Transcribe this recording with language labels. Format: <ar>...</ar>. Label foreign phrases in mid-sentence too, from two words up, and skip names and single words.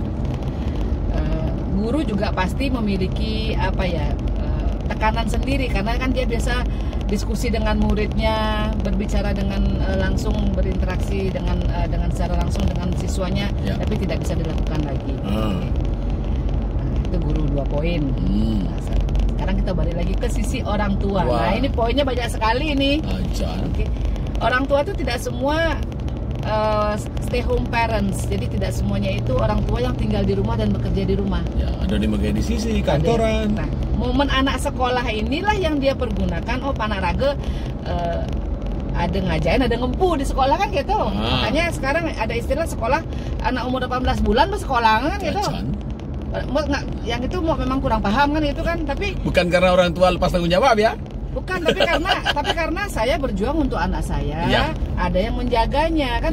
<id>Guru juga pasti memiliki tekanan sendiri karena kan dia biasa diskusi dengan muridnya, berbicara dengan langsung, berinteraksi dengan secara langsung dengan siswanya, Ya. tapi tidak bisa dilakukan lagi. Nah, itu guru 2 poin. Nah, sekarang kita balik lagi ke sisi orang tua. Wah. Nah, ini poinnya banyak sekali nih. Aja. Oke. Orang tua itu tidak semua</id> <en>stay home parents.</en> <id>Jadi tidak semuanya itu orang tua yang tinggal di rumah dan bekerja di rumah. Ya, ada di di sisi kantoran. Nah, momen anak sekolah inilah yang dia pergunakan. Oh,</id> <ban>Panak Raga</ban> <id>ada ngajain, ada ngempu di sekolah kan gitu. Makanya sekarang ada istilah sekolah anak umur 18 bulan bersekolah kan gitu. Yang itu memang kurang paham kan itu kan, tapi Bukan karena orang tua lepas tanggung jawab ya. bukan, tapi karena saya berjuang untuk anak saya, Ya. ada yang menjaganya kan</id>